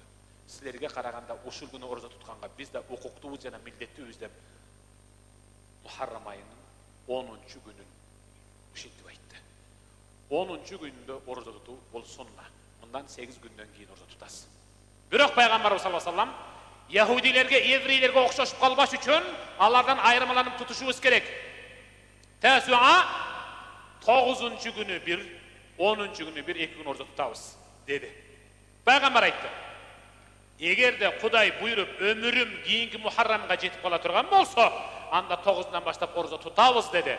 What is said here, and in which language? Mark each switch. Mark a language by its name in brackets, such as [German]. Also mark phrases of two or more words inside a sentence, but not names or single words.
[Kyrgyz] "Силерге караганда ушул күнү орозо тутканга биз да укуктуубуз жана милдеттүүбүз" деп Мухаррам айынын 10-чу күнүн ушинтип айтты. 10-чу күндө орозо тутуу бул сунна. Мындан 8 күндөн кийин орозо тутасыз. Бирок пайгамбарыбыз [Arabic] صلى الله عليه وسلم [Kyrgyz] яһудилерге, еврейлерге окшошуп калбаш үчүн алардан айырмаланып тутушубуз керек. Тасуа 9-чу күнү бир, 10-чу күнү бир, 2 күн орозо тутабыз деди. Пайгамбар айтты: "Эгерде Кудай буйруп өмүрүм кийинки Мухаррамга жетип кала турган болсо, анда 9-дан баштап орозо тутабыз" деди.